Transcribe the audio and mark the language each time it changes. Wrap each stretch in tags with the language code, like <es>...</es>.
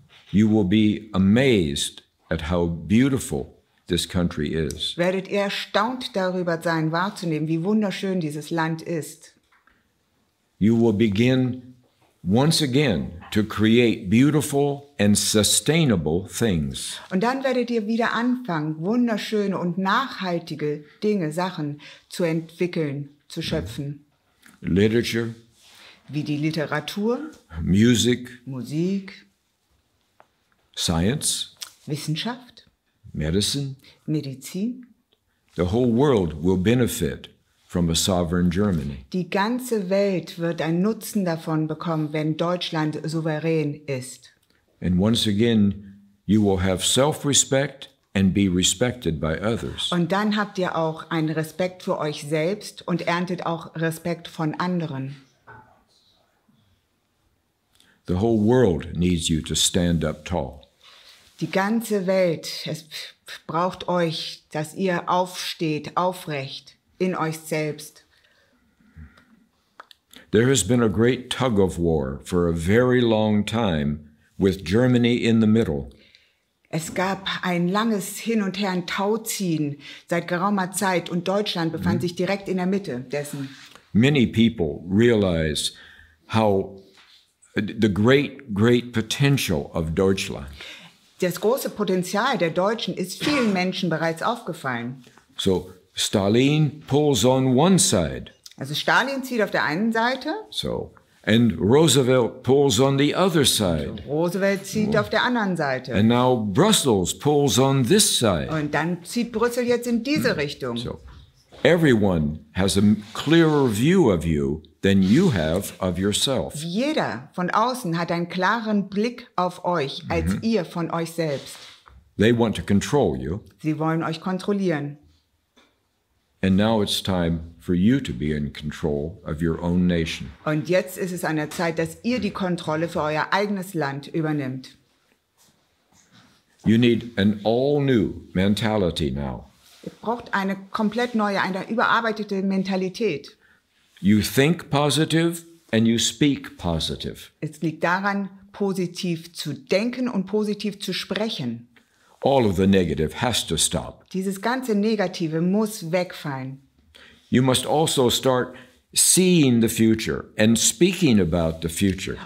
<en>you will be amazed at how beautiful this country is.</en> <de>Werdet ihr erstaunt darüber sein, wahrzunehmen, wie wunderschön dieses Land ist.</de> <en>You will begin once again to create beautiful and sustainable things.</en> <de>Und dann werdet ihr wieder anfangen, wunderschöne und nachhaltige Dinge, Sachen zu entwickeln, zu schöpfen.</de> <en>Literature,</en> <de>wie die Literatur,</de> <en>Musik, Science,</en> <de>Wissenschaft,</de> <en>Medicine.</en> <de>Medizin.</de> <en>The whole world will benefit from a sovereign Germany.</en> <de>Die ganze Welt wird einen Nutzen davon bekommen, wenn Deutschland souverän ist.</de> <en>And once again, you will have self-respect and be respected by others.</en> <de>Und dann habt ihr auch einen Respekt für euch selbst und erntet auch Respekt von anderen.</de> <en>The whole world needs you to stand up tall.</en> <de>Die ganze Welt, es braucht euch, dass ihr aufsteht, aufrecht in euch selbst.</de> <en>There has been a great tug of war for a very long time with Germany in the middle.</en> <de>Es gab ein langes Hin und Her, ein Tauziehen seit geraumer Zeit und Deutschland befand sich direkt in der Mitte dessen.</de> <en>Many people realize how the great potential of Deutschland.</en> <de>Das große Potenzial der Deutschen ist vielen Menschen bereits aufgefallen.</de> <en>So Stalin pulls on one side.</en> <de>Also Stalin zieht auf der einen Seite.</de> <en>So, and Roosevelt pulls on the other side.</en> <de>Roosevelt zieht auf der anderen Seite.</de> <en>And now Brussels pulls on this side.</en> <de>Und dann zieht Brüssel jetzt in diese Richtung.</de> <en>So, everyone has a clearer view of you than you have of yourself.</en> <de>Jeder von außen hat einen klaren Blick auf euch, als ihr von euch selbst.</de> <en>They want to control you.</en> <de>Sie wollen euch kontrollieren.</de> <en>And now it's time for you to be in control of your own nation.</en> <de>Und jetzt ist es an der Zeit, dass ihr die Kontrolle für euer eigenes Land übernimmt.</de> <en>You need an all-new mentality now.</en> <de>Ihr braucht eine komplett neue, eine überarbeitete Mentalität.</de> <en>You think positive and you speak positive.</en> <de>Es liegt daran, positiv zu denken und positiv zu sprechen.</de> <en>All of the negative has to stop.</en> <de>Dieses ganze Negative muss wegfallen.</de> <en>You must also start seeing the future and speaking about the future.</en>